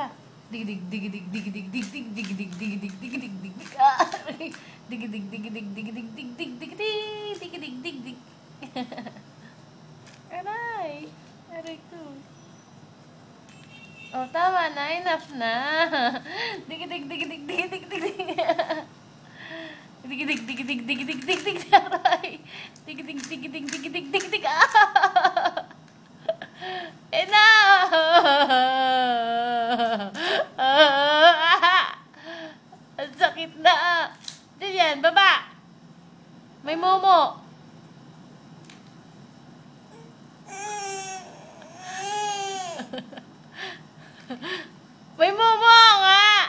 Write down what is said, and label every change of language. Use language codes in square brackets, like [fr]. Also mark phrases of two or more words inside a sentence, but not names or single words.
[tl] Dig dig dig dig dig dig dig dig dig dig dig dig dig dig dig dig. Dig dig dig dig dig dig dig dig dig dig dig dig dig dig. Aray. Aray ko. Oh, tama na. Enough na. Dig dig dig dig dig dig dig dig. Dig dig dig dig dig dig dig dig. Aray. Dig dig dig dig dig dig dig dig. Enough. Ang sakit na. Diyan, baba. May momo. May momo nga.